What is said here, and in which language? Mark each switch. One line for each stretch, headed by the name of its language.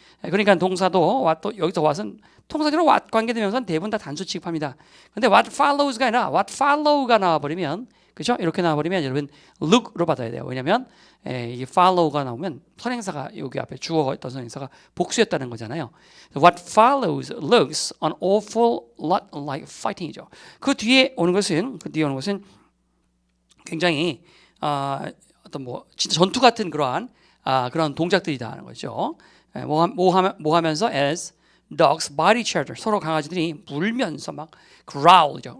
Korean: 그러니까 동사도 what, 여기서 what은 통상적으로 what 관계되면서 대부분 다 단수 취급합니다. 근데
English: what follows
Korean: 가 아니라 what follow가 나와버리면 그죠? 이렇게 나와버리면 여러분 look로 받아야 돼요. 왜냐하면 이 follow가 나오면 선행사가 여기 앞에 주어였던 선행사가 복수였다는 거잖아요.
English: What follows looks an awful lot like fighting이죠.
Korean: 그 뒤에 오는 것은 굉장히 어떤 뭐 진짜 전투 같은 그러한 동작들이다 하는 거죠. 뭐 하면서
English: as dogs bite each other
Korean: 서로 강아지들이 물면서 막 growl죠.